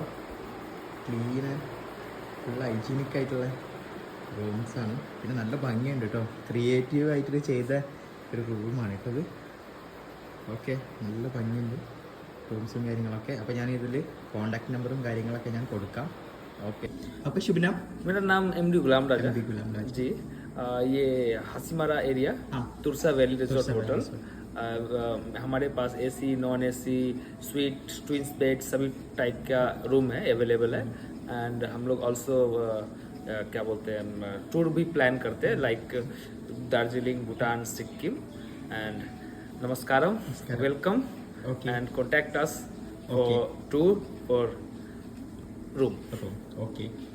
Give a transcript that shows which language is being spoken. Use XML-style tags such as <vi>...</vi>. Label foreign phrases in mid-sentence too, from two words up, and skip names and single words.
<en>Clean, full hygienic</en> <ml>ആയിട്ടുള്ള റൂംസാണ്. പിന്നെ നല്ല ഭംഗിയുണ്ട് കേട്ടോ, ക്രിയേറ്റീവ് ആയിട്ട് ചെയ്ത ഒരു റൂമാണ് കേട്ടോ ഇത്. ഓക്കെ, നല്ല ഭംഗിയുണ്ട് റൂംസും കാര്യങ്ങളൊക്കെ. അപ്പോൾ ഞാൻ ഇതിൽ കോൺടാക്ട് നമ്പറും കാര്യങ്ങളൊക്കെ ഞാൻ കൊടുക്കാം. ഓക്കെ, അപ്പോൾ शुभनाम,</ml> <hi>मेरा नाम MD गुलाम राजा जी। ये हासीमारा एरिया तुरसा वैली रिजॉर्ट होटल। हमारे पास AC, नॉन AC, स्वीट, ट्विंस बेड सभी टाइप का रूम है, अवेलेबल है। एंड हम लोग ऑल्सो क्या बोलते हैं, टूर भी प्लान करते हैं, लाइक दार्जिलिंग, भूटान, सिक्किम। एंड नमस्कारम,</hi> <en>वेलकम, and contact us for tour or room. Okay.</en>